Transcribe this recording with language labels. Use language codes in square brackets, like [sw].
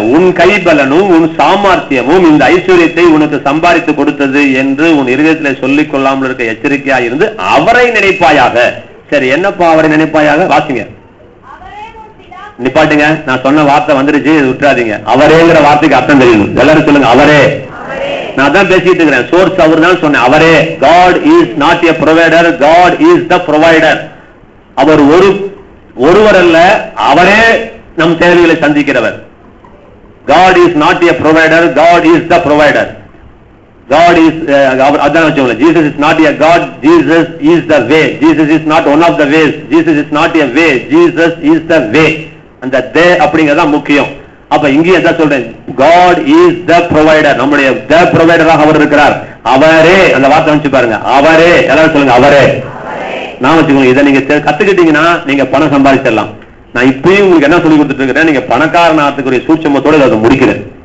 [ta] உன் கைபலனும் உன் சாமர்த்தியமும் இந்த ஐஸ்வர்யத்தை உனக்கு சம்பாதித்து கொடுத்தது என்று உன் இருதயத்தில் சொல்லிக் கொள்ளாமல் இருக்க எச்சரிக்கையா இருந்து அவரை நினைப்பாயாக. சரி, என்னப்பா அவரை நினைப்பாயாக? வாசிங்க, நிப்பாட்டுங்க. நான் சொன்ன வார்த்தை வந்துருச்சு, விட்டுறாதீங்க. அவரேங்கிற வார்த்தைக்கு அர்த்தம் தெரியும். எல்லாரும் சொல்லுங்க, அவரே. நான் தான் பேசிட்டு இருக்கிறேன், சோர்ஸ் அவர் தான் சொன்னேன். அவரே. [en] God is not a provider, God is the provider. [ta] அவர் ஒருவர் அல்ல, அவரே நம் தேவைகளை சந்திக்கிறவர். [en] God is not a provider, God is the provider. God is [ta] அதான் வச்சுக்கோங்க. [en] Jesus is not a God, Jesus is the way. Jesus is not one of the ways, Jesus is not a way, Jesus is the way. [ta] அந்த தே அப்படிங்கறத முக்கியம். அப்ப இங்கே என்ன சொல்றேன், [en] God is the provider. [ta] நம்முடைய the provider-ஆக அவர் இருக்கிறார். அவரே. அந்த வார்த்தை வச்சு பாருங்க, அவரே. எல்லாரும் சொல்லுங்க, அவரே. நான் வச்சுக்கோங்க, இதை நீங்க கத்துக்கிட்டீங்கன்னா நீங்க பணம் சம்பாதிச்சிடலாம். நான் இப்பயும் உங்களுக்கு என்ன சொல்லி கொடுத்துட்டு இருக்கிறேன், நீங்க பணக்காரனாத்துக்குரிய சூட்சமத்தோடு அதை முடிக்கிறேன்.